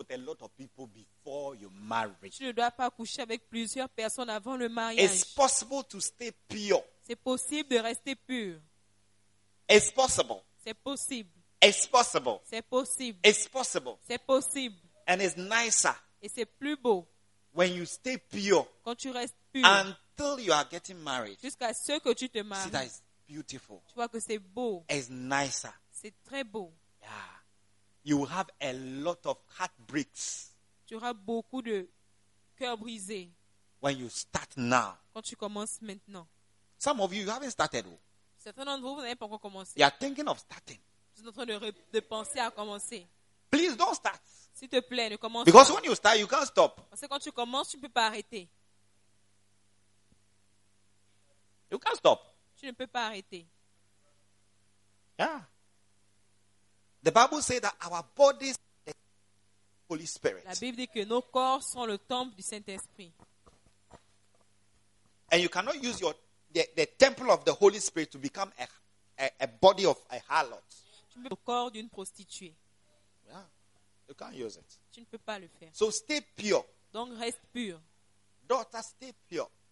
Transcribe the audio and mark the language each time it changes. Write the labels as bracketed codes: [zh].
[en] You shouldn't sleep with a lot of people before you marry. [fr] Tu ne dois pas coucher avec plusieurs personnes avant le mariage. [en] It's possible to stay pure. [fr] C'est possible de rester pur. [en] It's possible. [fr] C'est possible. [en] It's possible. [fr] C'est possible. [en] It's possible. [fr] C'est possible. [en] And it's nicer. [fr] Et c'est plus beau. [en] When you stay pure, [fr] quand tu restes pur. [en] Until you are getting married, [fr] jusqu'à ce que tu te maries. [en] See, that is beautiful. [fr] Tu vois que c'est beau. [en] It's nicer. [fr] C'est très beau. [en] Yeah. You will have a lot of heartbreaks. [fr] Tu auras beaucoup de cœurs brisés. [en] When you start now. [fr] Quand tu commences maintenant. [en] Some of you, you haven't started. [fr] Certains d'entre vous, vous n'avez pas encore commencé. [en] You are thinking of starting. [fr] Vous êtes en train de penser à commencer. [en] Please don't start. [fr] S'il te plaît, ne commence [en] Because [fr] pas. [en] When you start, you can't stop. [fr] Parce que quand tu commences, tu ne peux pas arrêter. [en] You can't stop. [fr] Tu ne peux pas arrêter. Yeah. [en] The Bible says that our bodies are the Holy Spirit. [fr] La Bible dit que nos corps sont le temple du Saint-Esprit. [en] And you cannot use the temple of the Holy Spirit to become a body of a harlot. [fr] Tu peux le corps d'une prostituée. [en] You can't use it. [fr] Tu ne peux pas le faire. [en] So stay pure. [fr] Donc reste pur. [en] Daughter, stay pure.